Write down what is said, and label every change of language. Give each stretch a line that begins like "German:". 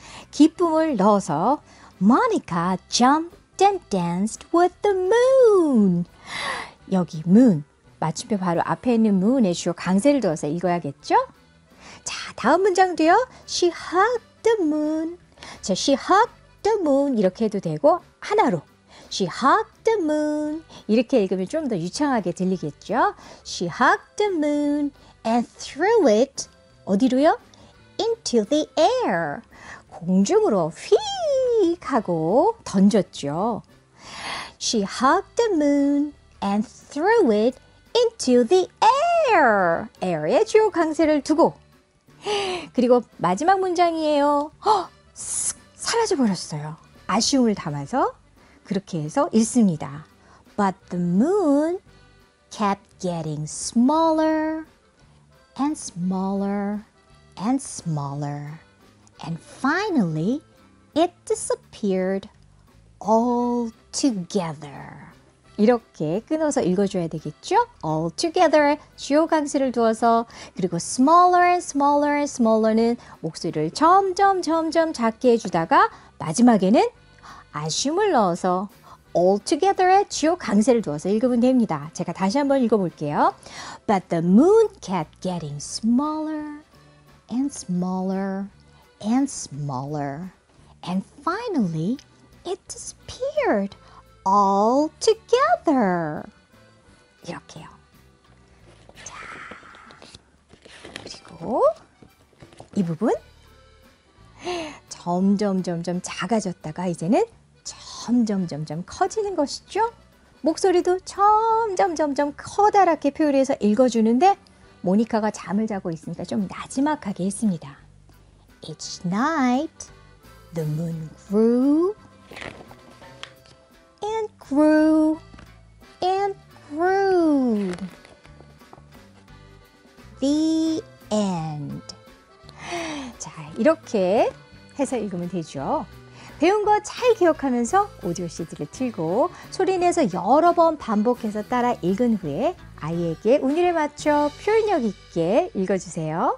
Korean: 기쁨을 넣어서
English: Monica jumped and danced with the moon.
Korean: 여기 moon, 맞춤표 바로 앞에 있는 moon에 주어 강세를 두어서 읽어야겠죠? 자, 다음 문장도요.
English: She hugged the moon.
Korean: 자,
English: she hugged the moon
Korean: 이렇게 해도 되고 하나로
English: She hugged the moon
Korean: 이렇게 읽으면 좀 더 유창하게 들리겠죠?
English: She hugged the moon and threw it
Korean: 어디로요?
English: Into the air.
Korean: 공중으로 휙 하고 던졌죠.
English: She hugged the moon and threw it into the air.
Korean: air에 주요 강세를 두고 그리고 마지막 문장이에요. 쓱 사라져 버렸어요. 아쉬움을 담아서 그렇게 해서 읽습니다.
English: But the moon kept getting smaller and smaller and smaller. And finally, it disappeared altogether.
Korean: 이렇게 끊어서 읽어줘야 되겠죠? altogether 주요 강세를 두어서 그리고
English: smaller and smaller and smaller
Korean: 는 목소리를 점점 작게 해주다가 마지막에는 아쉬움을 넣어서 altogether의 주요 강세를 두어서 읽으면 됩니다. 제가 다시 한번 읽어볼게요.
English: But the moon kept getting smaller and smaller and smaller. And finally, it disappeared all together.
Korean: 이렇게요. 자, 그리고 이 부분 점점 작아졌다가 이제는 점점 커지는 것이죠. 목소리도 점점 커다랗게 표현해서 읽어주는데 모니카가 잠을 자고 있으니까 좀 나지막하게 했습니다.
English: Each night, the moon grew and grew and grew. The end.
Korean: 자, 이렇게 해서 읽으면 되죠. 배운 거 잘 기억하면서 오디오 CD를 틀고 소리내서 여러 번 반복해서 따라 읽은 후에 아이에게 운율에 맞춰 표현력 있게 읽어주세요.